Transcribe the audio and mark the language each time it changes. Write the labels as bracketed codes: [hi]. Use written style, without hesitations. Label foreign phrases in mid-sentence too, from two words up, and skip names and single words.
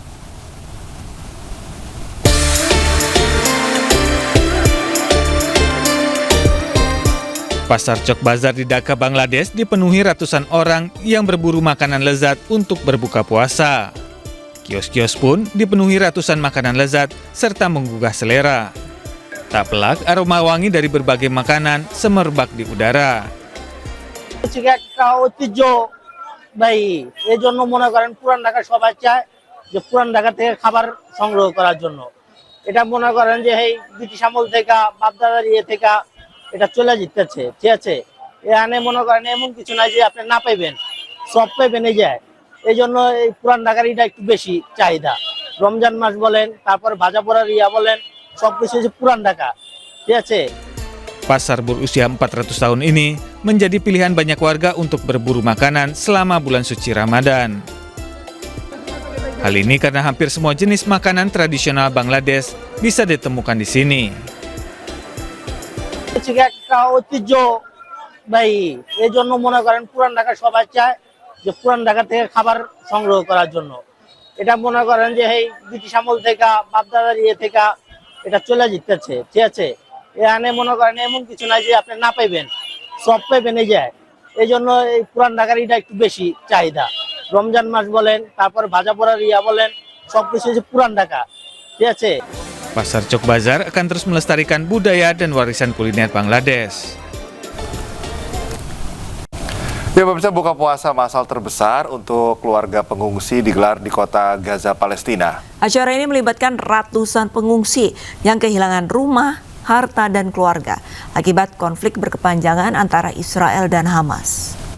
[id] Pasar Chowk Bazar di Dhaka, Bangladesh dipenuhi ratusan orang yang berburu makanan lezat untuk berbuka puasa. Kios-kios pun dipenuhi ratusan makanan lezat serta menggugah selera. Tak pelak, aroma wangi dari berbagai makanan semerbak di udara. [bn] একটা ঐতিহ্য বাই এজন্য মনে করেন পুরান ঢাকা সবাই চায় যে পুরান ঢাকা থেকে খাবার সংগ্রহ করার জন্য। এটা মনে করেন যে এই ব্রিটিশ আমল থেকে বাপদাদার থেকে এটা চলে যেতেছে, ঠিক আছে। এখানে মনে করেন এমন কিছু নাই যে আপনি না পাইবেন, সব পাইবেন এই যায়। এই জন্য এই পুরান ঢাকার এটা একটু বেশি চাহিদা। রমজান মাস বলেন, তারপর ভাজা পোড়ার বলেন, সবকিছু যে পুরান ঢাকা, ঠিক আছে। [id] Pasar berusia 400 tahun ini menjadi pilihan banyak warga untuk berburu makanan selama bulan suci Ramadan. Hal ini karena hampir semua jenis makanan tradisional Bangladesh bisa ditemukan di sini. [bn] একটা ঐতিহ্য ভাই এজন্য মনে করেন পুরান ঢাকা সবাই চায় যে পুরান ঢাকা থেকে খাবার সংগ্রহ করার জন্য। এটা মনে করেন যে এই ব্রিটিশ আমল থেকে বাপদাদার থেকে এটা চলে যেতেছে, ঠিক আছে। এখানে মনে করেন এমন কিছু নাই যে আপনি না পাইবেন, সব পাইবেন এই যায়। এই জন্য এই পুরান ঢাকার এটা একটু বেশি চাহিদা। রমজান মাস বলেন, তারপর ভাজা পোড়ার বলেন, সবকিছু যে পুরান ঢাকা, ঠিক আছে। [id] Pasar Chowk Bazar akan terus melestarikan budaya dan warisan kuliner Bangladesh. Ya, pemirsa, buka puasa massal terbesar untuk keluarga pengungsi digelar di kota Gaza, Palestina. Acara ini melibatkan ratusan pengungsi yang kehilangan rumah, harta, dan keluarga akibat konflik berkepanjangan antara Israel dan Hamas.